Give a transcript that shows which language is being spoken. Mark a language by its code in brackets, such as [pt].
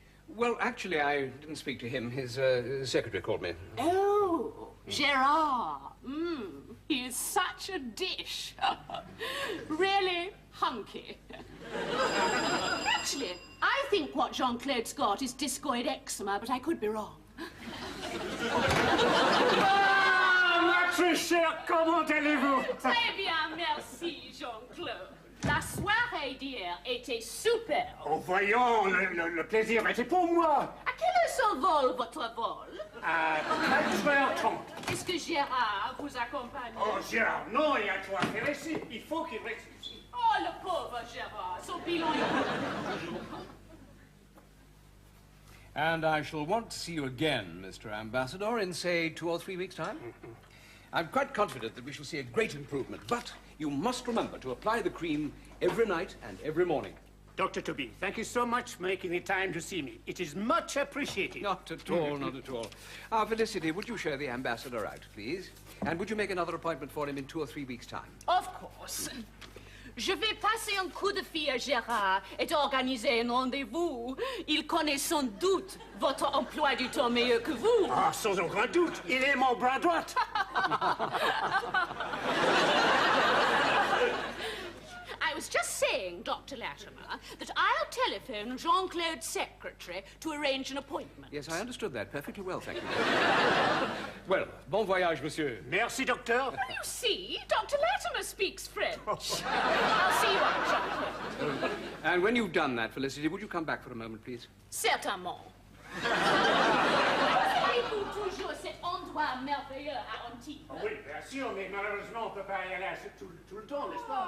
[en] Well, actually, I didn't speak to him. His secretary called me. Oh, Gerard. He is such a dish. Really hunky. Actually, I think what Jean-Claude's got is discoid eczema, but I could be wrong. [fr] Ah, ma très chère, comment allez-vous? Très bien, merci, Jean-Claude. La soirée d'hier était super. Oh, voyons, le plaisir était pour moi. À quelle heure s'envole votre vol? À 4h30. Est-ce que Gérard vous accompagne? Oh, Gérard, non, il y a toi à faire ici. Il faut qu'il reste ici. Oh, le pauvre Gérard, son bilan est... [en] And I shall want to see you again, Mr. Ambassador, in, say, 2 or 3 weeks' time. I'm quite confident that we shall see a great improvement, but you must remember to apply the cream every night and every morning. Dr. Toby, thank you so much for making the time to see me. It is much appreciated. Not at all, not at all. Felicity, would you show the ambassador out, please? And would you make another appointment for him in 2 or 3 weeks' time? Of course. [fr] Je vais passer un coup de fil à Gérard et organiser un rendez-vous. Il connaît sans doute votre emploi du temps meilleur que vous. Ah, sans aucun doute, il est mon bras droit. [en] I was just saying, Dr. Latimer, that I'll telephone Jean-Claude's secretary to arrange an appointment. Yes, I understood that perfectly well, thank you. [fr] Well, bon voyage, monsieur. Merci, docteur. [en] Well, you see, Dr. Latimer speaks French. I'll see you out, Jean-Claude. And when you've done that, Felicity, would you come back for a moment, please? [fr] Certainement. Avez-vous toujours cet endroit merveilleux à Antibes? Oui, bien sûr, mais malheureusement, on ne peut pas y aller tout le temps, n'est-ce pas?